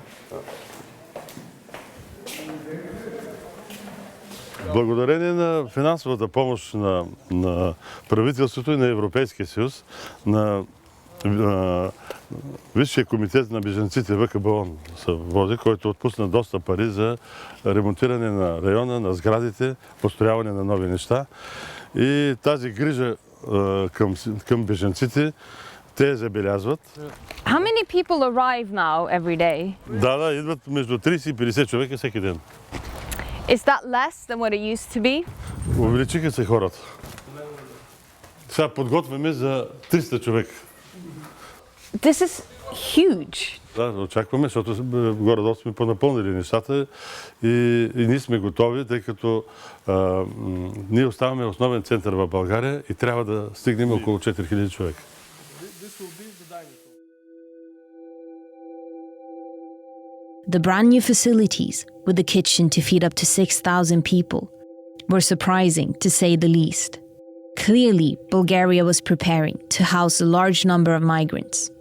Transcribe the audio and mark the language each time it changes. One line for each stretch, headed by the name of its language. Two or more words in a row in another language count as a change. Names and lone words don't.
Bulgarian: Благодарение на финансовата помощ на правителството и на Европейския съюз, на Висшия комитет на бежанците ВКБОН се води, който отпусна доста пари за ремонтиране на района, на сградите, построяване на нови неща. И тази грижа към бежанците, те забелязват.
English: How many people arrive now every day?
Bulgarian: Да, идват между 30 и 50 човека всеки ден.
English: Is that less than what it used to be?
Bulgarian: Увеличиха се хората. Сега подготвяме за 300 човека.
English: This is huge.
Bulgarian: Да, очакваме, защото горе-долу сме понапълнили нещата и ние сме готови, тъй като ние оставаме основен център в България и трябва да стигнем около 4000 човека.
English: The brand new facilities, with a kitchen to feed up to 6,000 people, were surprising to say the least. Clearly, Bulgaria was preparing to house a large number of migrants.